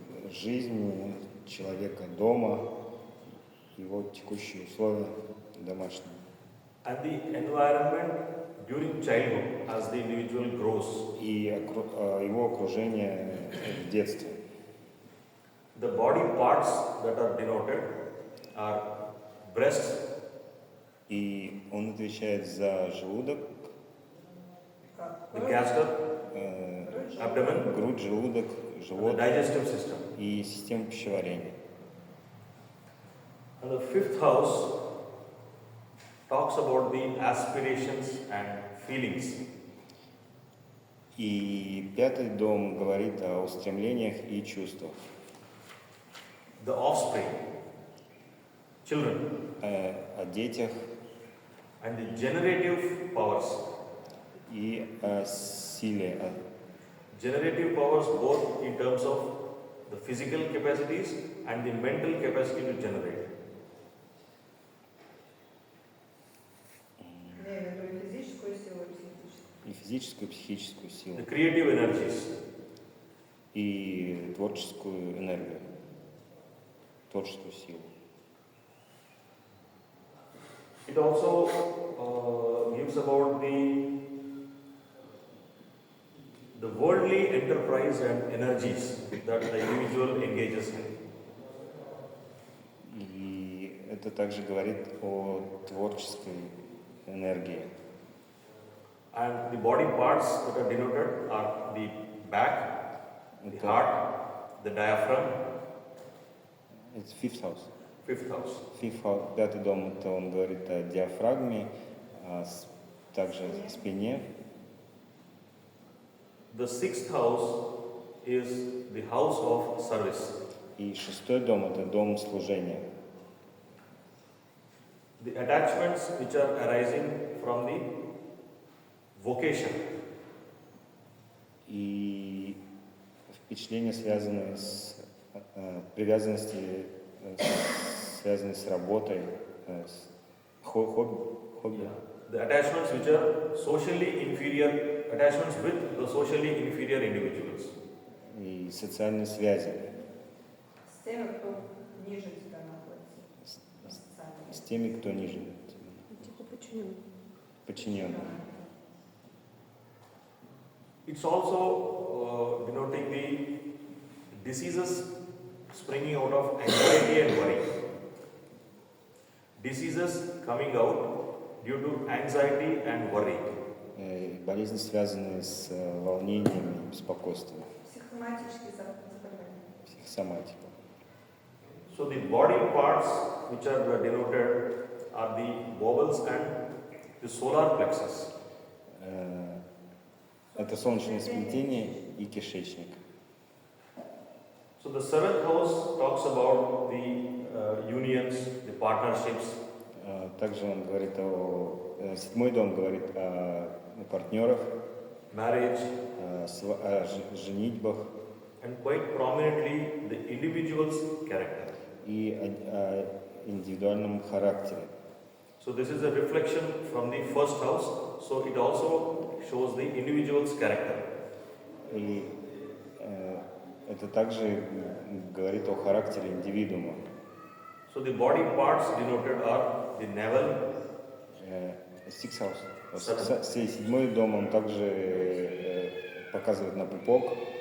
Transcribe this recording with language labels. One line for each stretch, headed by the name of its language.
Russian: Жизнь человека дома, его текущие условия домашние.
English: and the environment during childhood as the individual grows.
Russian: И его окружение в детстве.
English: The body parts that are denoted are breast,
Russian: И он отвечает за желудок, Как?
English: the gaster, abdomen,
Russian: грудь, желудок,
English: and the
Russian: живот
English: digestive system.
Russian: и систему пищеварения.
English: And the fifth house talks about the aspirations and feelings.
Russian: И пятый дом говорит о устремлениях и чувствах,
English: The offspring, children,
Russian: о детях
English: and the generative powers.
Russian: и о силе,
English: Generative powers both in terms of the physical capacities and the mental capacity to generate.
Russian: Я имею в виду и физическую силу, и психическую. и физическую, и психическую силу,
English: The creative energies.
Russian: и творческую энергию, творческую силу.
English: It also gives about the worldly enterprise and energies that the individual engages in.
Russian: И это также говорит о творческой энергии.
English: And the body parts that are denoted are the back, the heart, the diaphragm,
Russian: Это
English: fifth house. fifth house.
Russian: Пятый дом, это он говорит о диафрагме, также о спине.
English: The sixth house is the house of service.
Russian: И шестой дом, это дом служения.
English: The attachments which are arising from the vocation.
Russian: И впечатления, связанные с привязанности, связанные с работой, с хобби.
English: The attachments which are socially inferior, attachments with the socially inferior individuals.
Russian: И социальные связи С теми, кто ниже тебя находится. с теми, кто ниже тебя. Типа подчиненный. Подчиненные.
English: It's also denoting the diseases springing out of anxiety and worry. Diseases coming out due to anxiety and worry.
Russian: Болезни, связанные с волнением и беспокойством. Психосоматические заболевания. Психосоматика.
English: So the body parts which are denoted are the bowels and the solar plexus.
Russian: Это солнечное сплетение и кишечник.
English: So the seventh house talks about the unions, the partnerships.
Russian: Также он говорит седьмой дом говорит о партнерах,
English: Marriage,
Russian: о женитьбах
English: and quite prominently the individual's character.
Russian: и о индивидуальном характере.
English: So this is a reflection from the first house, so it also shows the individual's character.
Russian: И это также говорит о характере индивидуума.
English: So the body parts denoted are the navel, Six house.
Russian: Седьмой дом он также показывает на пупок,